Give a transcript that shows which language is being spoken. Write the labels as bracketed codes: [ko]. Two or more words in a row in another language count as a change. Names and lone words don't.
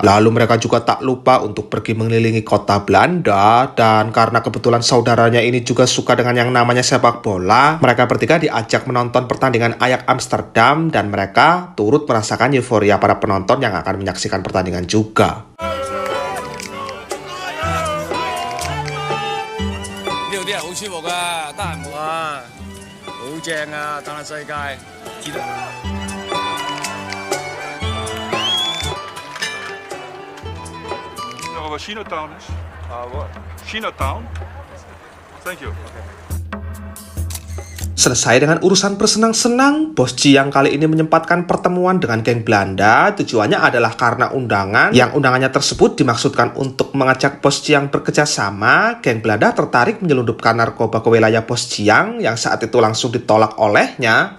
[id] Lalu mereka juga tak lupa untuk pergi mengelilingi kota Belanda, dan karena kebetulan saudaranya ini juga suka dengan yang namanya sepak bola, mereka bertiga diajak menonton pertandingan Ajax Amsterdam, dan mereka turut merasakan euforia para penonton yang akan menyaksikan pertandingan juga. [yue] 呢度啲人好舒服噶，得閒冇啊，好正啊，嘆下世界，知道。 [nl] Waar Chinatown is? What? Chinatown? [en] Thank you. [id] Selesai dengan urusan bersenang-senang, Bos Jiang kali ini menyempatkan pertemuan dengan geng Belanda. Tujuannya adalah karena undangan, yang undangannya tersebut dimaksudkan untuk mengajak Bos Jiang bekerja sama. Geng Belanda tertarik menyelundupkan narkoba ke wilayah Bos Jiang, yang saat itu langsung ditolak olehnya.